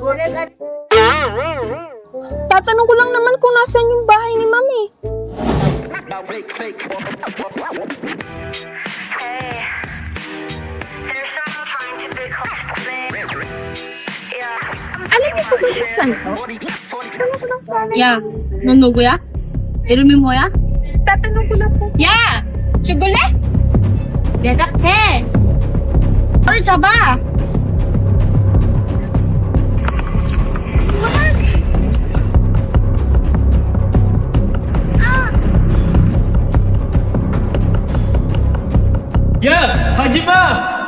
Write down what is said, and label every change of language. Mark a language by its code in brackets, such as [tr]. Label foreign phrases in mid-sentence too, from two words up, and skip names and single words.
[tl] Tatanong ko lang naman kung nasan yung bahay ni Mami. Alam niyo po ba kung saan to? Tatanong ko lang sana. [ko] 야, 넌 누구야? 이름이 뭐야? [tl] Tatanong ko lang po. [ko] 야! 죽을래? 대답해! 너를 잡아! 야, 가지 마.